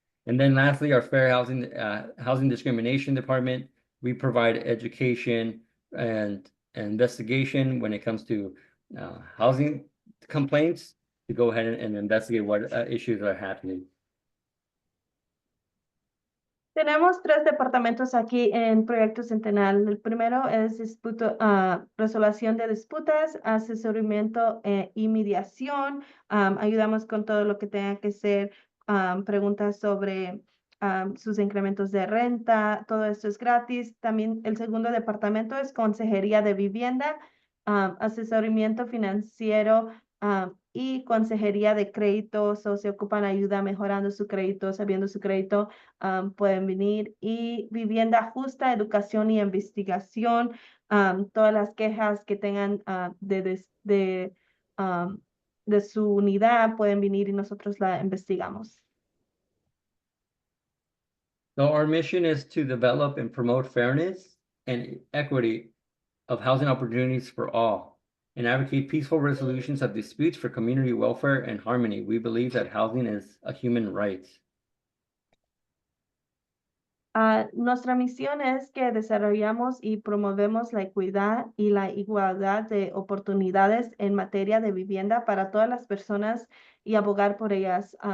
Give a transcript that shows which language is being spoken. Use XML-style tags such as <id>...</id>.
<en>And then lastly, our fair housing discrimination department, we provide education and investigation when it comes to housing complaints to go ahead and investigate what issues are happening.</en> <es>Tenemos 3 departamentos aquí en Proyecto Centenal. El primero es resolución de disputas, asesoramiento y mediación. Ayudamos con todo lo que tenga que ser preguntas sobre sus incrementos de renta. Todo esto es gratis. También el segundo departamento es consejería de vivienda, asesoramiento financiero y consejería de créditos, o se ocupan ayuda mejorando su crédito, sabiendo su crédito, pueden venir. Y vivienda justa, educación y investigación, todas las quejas que tengan de su unidad pueden venir y nosotros la investigamos.</es> <en>So our mission is to develop and promote fairness and equity of housing opportunities for all, and advocate peaceful resolutions of disputes for community welfare and harmony. We believe that housing is a human right.</en> <es>Nuestra misión es que desarrollamos y promovemos la equidad y la igualdad de oportunidades en materia de vivienda para todas las personas y abogar por ellas.</es>